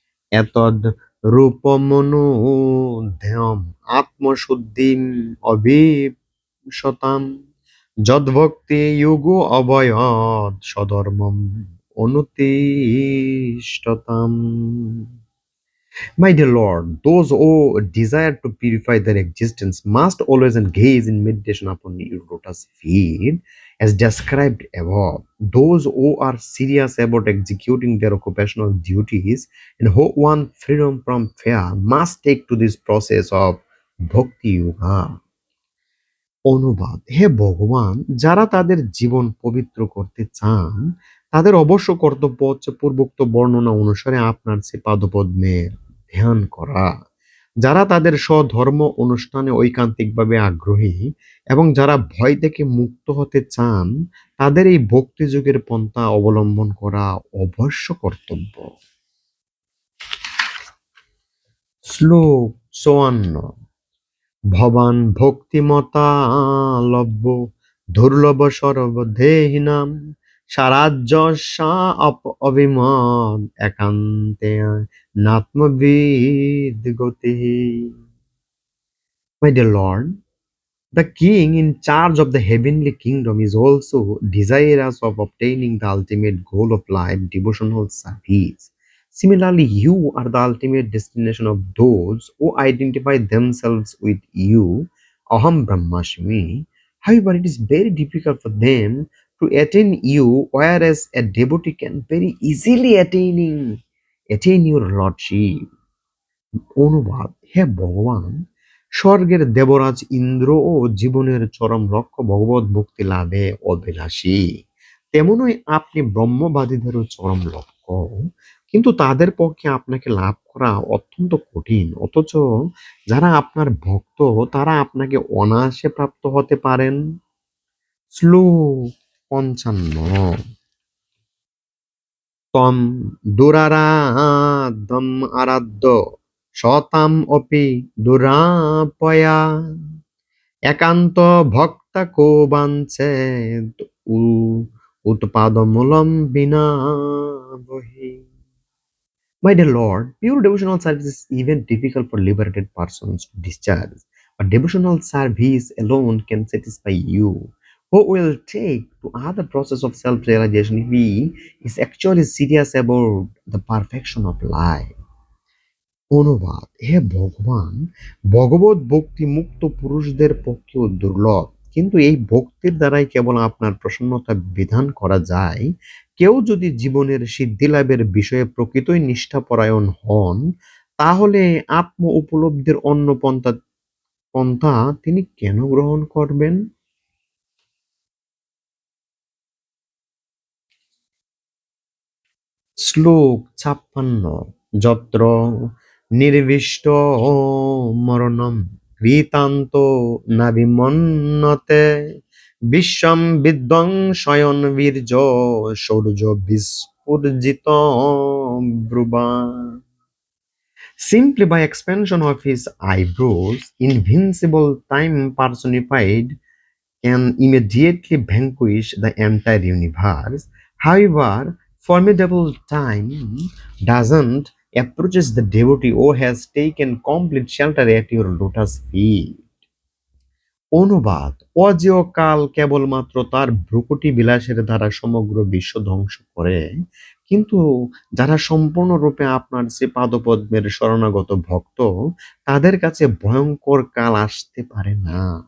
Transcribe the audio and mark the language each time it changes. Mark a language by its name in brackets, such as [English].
[Sanskrit] এতদ রূপমনুধ্যম আত্মশুদ্ধিম অভিশতাম যদ্ভক্তি যুগো অভয়ৎ সধর্মম অনুতিষ্ঠতাম। [English] My dear Lord, those who desire to purify their existence must always engage in meditation upon your lotus feet, as described above. Those who are serious about executing their occupational duties and who want freedom from fear must take to this process of Bhakti Yoga. [Bangla] অনুবাদ: হে ভগবান, যারা তাদের জীবন পবিত্র করতে চান তাদের অবশ্য কর্তব্য হচ্ছে পূর্বোক্ত বর্ণনা অনুসারে আপনার সে পাদপদ্মের ধ্যান করা। যারা তাদের স্বধর্ম অনুষ্ঠানে ঐকান্তিকভাবে আগ্রহী এবং যারা ভয় থেকে মুক্ত হতে চান তাদের এই ভক্তি যুগের পন্থা অবলম্বন করা অবশ্য কর্তব্য। শ্লোক 54। [Sanskrit] ভবান ভক্তিমতা লভ্য দুর্লভ সর্বদেহিনাম সারাজ্যসা অভিমত একান্তে নাত্মবিদ গতি। [English] My dear Lord, the king in charge of the heavenly kingdom is also desirous of obtaining the ultimate goal of life, devotional service. Similarly, you are the ultimate destination of those who identify themselves with you, Aham Brahmasmi. However, it is very difficult for them to attain you, whereas a devotee can very easily attain your lordship. [Bangla] অনুবাদ: হে ভগবান, স্বর্গের দেবরাজ ইন্দ্র ও জীবনের চরম লক্ষ্য ভগবত ভক্তি লাভে অভিলাষী, তেমনই আপনি ব্রহ্মবাদীদেরও চরম লক্ষ্য, কিন্তু তাদের পক্ষে আপনাকে লাভ করা অত্যন্ত কঠিন। অথচ যারা আপনার ভক্ত তারা আপনাকে অনায়াসে প্রাপ্ত হতে পারেন। শ্লোক 55। [Sanskrit] তম দুরারাধম আরাধ্য সতাম অপি দুরাপয়া একান্ত ভক্তা কো বাঞ্ছেত উৎপাদমূলম বিনা বহি। [English] My dear Lord, pure devotional service is even difficult for liberated persons to discharge, but devotional service alone can satisfy you. Who will take to other process of self-realization if he is actually serious about the perfection of life? [Bangla] অনুবাদ: হে ভগবান, ভগবত ভক্তি মুক্ত পুরুষদের পক্ষেও দুর্লভ, কিন্তু এই ভক্তির দ্বারাই কেবল আপনার প্রসন্নতা বিধান করা যায়। কেউ যদি জীবনের সিদ্ধি লাভের বিষয়ে প্রকৃতই নিষ্ঠাপরায়ণ হন তাহলে আত্ম উপলব্ধির অন্য পন্থা তিনি কেন গ্রহণ করবেন? শ্লোক 56। [Sanskrit] যত্র নির্বিষ্ট মরণম কৃতান্ত না বিমন্নতে বিশ্বম বিধ্বংসয়ন বীর্য Shaurya বিস্ফুর্জিত ব্রুবা। [English] Simply by expansion of his eyebrows, invincible time personified can immediately vanquish the entire universe. However, formidable time doesn't approaches the devotee who has taken complete shelter at your lotus feet. [Bangla] অনুবাদ: অজেয় কাল কেবলমাত্র তার ভ্রুকুটি বিলাসের দ্বারা সমগ্র বিশ্ব ধ্বংস করে, কিন্তু যারা সম্পূর্ণরূপে আপনার সে পাদপদ্মের শরণাগত ভক্ত তাদের কাছে ভয়ঙ্কর কাল আসতে পারে না।